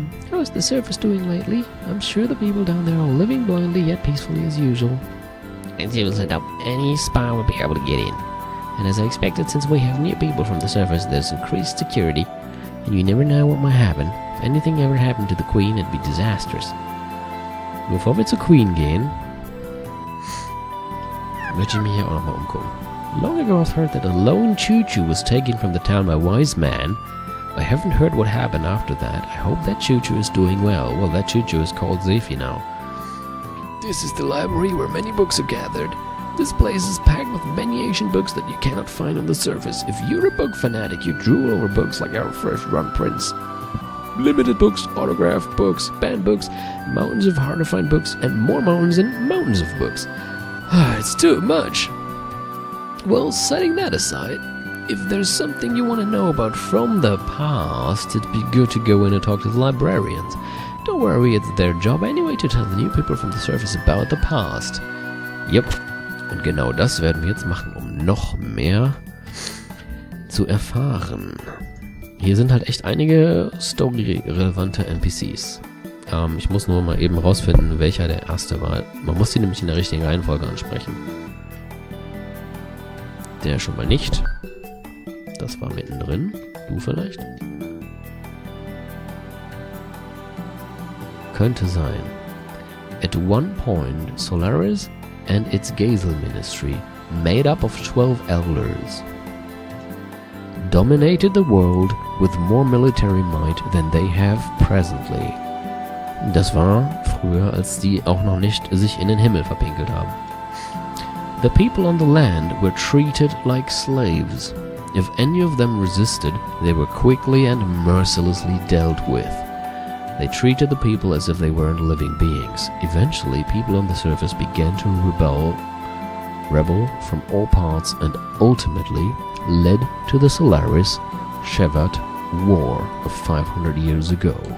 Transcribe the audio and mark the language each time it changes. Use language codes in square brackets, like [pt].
[en] How's the surface doing lately? I'm sure the people down there are living blindly yet peacefully as usual. It seems that any spy will be able to get in. And as I expected, since we have near people from the surface, there's increased security. And you never know what might happen. If anything ever happened to the Queen, it'd be disastrous. [de] Bevor wir zur Queen gehen, möchte ich mich hier auch nochmal umgucken. [en] Long ago I've heard that a lone choo-choo was taken from the town by a wise man. I haven't heard what happened after that. I hope that choo-choo is doing well. Well, that choo-choo is called Zefi now. This is the library where many books are gathered. This place is packed with many ancient books that you cannot find on the surface. If you're a book fanatic, you drool over books like our first-run prints. Limited books, autographed books, banned books, mountains of hard-to-find books, and more mountains and mountains of books. It's too much. Well, setting that aside, if there's something you want to know about from the past, it'd be good to go in and talk to the librarians. Don't worry, it's their job anyway to tell the new people from the surface about the past. Yep. [de] Und genau das werden wir jetzt machen, um noch mehr zu erfahren. Hier sind halt echt einige story-relevante NPCs. Ich muss nur mal eben rausfinden, welcher der erste war. Man muss die nämlich in der richtigen Reihenfolge ansprechen. Der schon mal nicht. Das war mittendrin. Du vielleicht? Könnte sein. [en] At one point, Solaris and its Gazel ministry, made up of 12 elders, dominated the world with more military might than they have presently. [de] Das war früher, als die auch noch nicht sich in den Himmel verpinkelt haben. [en] The people on the land were treated like slaves. If any of them resisted, they were quickly and mercilessly dealt with. They treated the people as if they weren't living beings. Eventually, people on the surface began to rebel from all parts and ultimately led to the Solaris-Shevat War of 500 years ago.